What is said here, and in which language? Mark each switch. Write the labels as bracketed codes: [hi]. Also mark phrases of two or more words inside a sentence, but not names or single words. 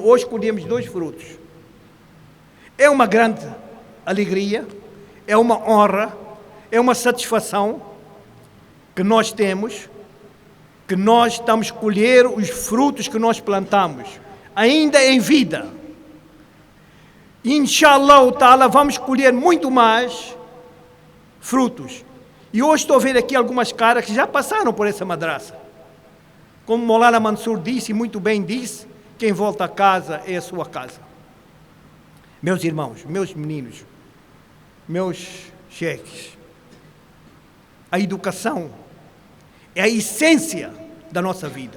[pt] Hoje colhemos 2 frutos. É uma grande alegria, é uma honra, é uma satisfação que nós temos, que nós estamos a colher os frutos que nós plantamos, ainda em vida. [ar] إن شاء الله تعالى, [pt] vamos colher muito mais frutos. E hoje estou a ver aqui algumas caras que já passaram por essa madraça. Como Maulana Mansur disse, muito bem disse, quem volta a casa é a sua casa. Meus irmãos, meus meninos, meus cheques, a educação é a essência da nossa vida.